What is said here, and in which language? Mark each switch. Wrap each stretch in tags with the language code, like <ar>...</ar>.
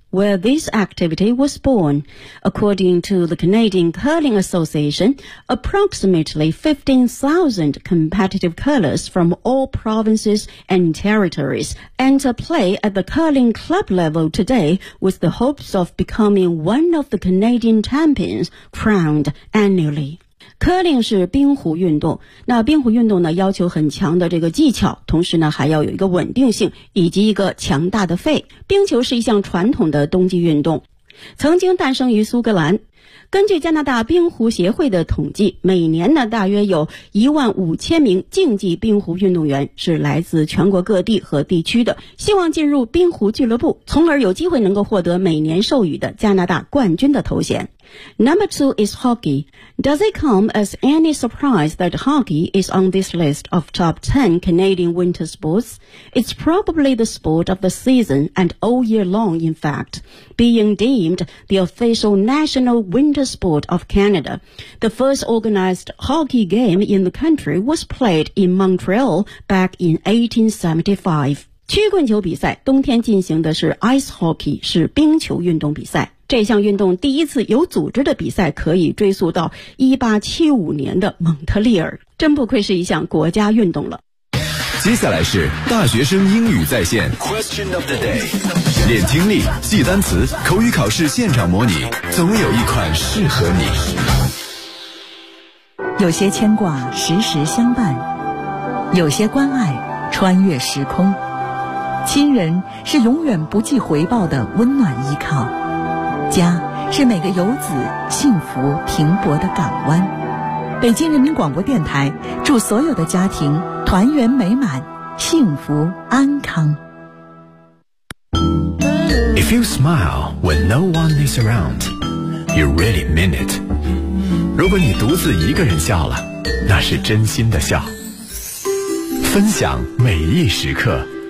<en>Where this activity was born. According to the Canadian Curling Association, approximately 15,000 competitive curlers from all provinces and territories enter play at the curling club level today with the hopes of becoming one of the Canadian champions crowned annually.</en> <zh>curling 是冰壶运动那冰壶运动呢要求很强的这个技巧同时呢还要有一个稳定性以及一个强大的肺冰球是一项传统的冬季运动曾经诞生于苏格兰根据加拿大冰壶协会的统计每年呢大约有15,000名竞技冰壶运动员是来自全国各地和地区的希望进入冰壶俱乐部从而有机会能够获得每年授予的加拿大冠军的头衔</zh> <en>Number 2 is hockey. Does it come as any surprise that hockey is on this list of top 10 Canadian winter sports? It's probably the sport of the season and all year long, in fact, being deemed the official national winter sport of Canada. The first organized hockey game in the country was played in Montreal back in 1875.</en> <zh>曲棍球比赛冬天进行的是 ice hockey, 是冰球运动比赛。这项运动第一次有组织的比赛可以追溯到1875年的蒙特利尔。真不愧是一项国家运动了。接下来是大学生英语在线 Question of the day 练听力记单词口语考试现场模拟总有一款适合你。有些牵挂时时相伴有些关爱穿越时空亲人是永远不计回报的温暖依靠家是每个游子幸福停泊的港湾。北京人民广播电台祝所有的家庭团圆美满，幸福安康。</zh> <en>If you smile when no one is around, you really mean it.</en> <zh>如果你独自一个人笑了，那是真心的笑。分享每一时刻。</zh>